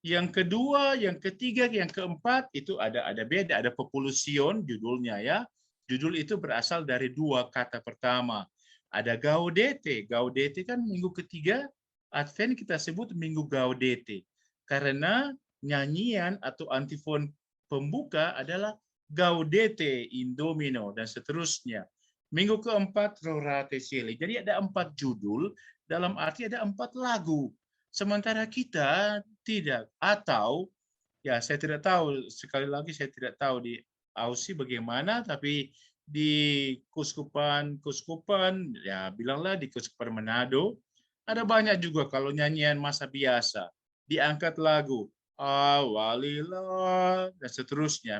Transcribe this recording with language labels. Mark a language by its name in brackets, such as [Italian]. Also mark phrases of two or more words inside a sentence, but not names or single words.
[Indonesian] Yang kedua, yang ketiga, yang keempat itu ada beda, ada populusion judulnya ya. Judul itu berasal dari dua kata pertama. Ada gaudete. Gaudete kan minggu ketiga Advent kita sebut minggu gaudete. Karena nyanyian atau antifon pembuka adalah [Latin] gaudete in domino [Indonesian] dan seterusnya. Minggu keempat [Latin] Rorate Caeli. [Indonesian] Jadi ada 4 judul, dalam arti ada 4 lagu. Sementara kita tidak, atau ya saya tidak tahu, sekali lagi saya tidak tahu di Aussie bagaimana, tapi di kuskupan ya bilanglah di Kuskupan Manado ada banyak juga kalau nyanyian masa biasa diangkat lagu Awalilah dan seterusnya.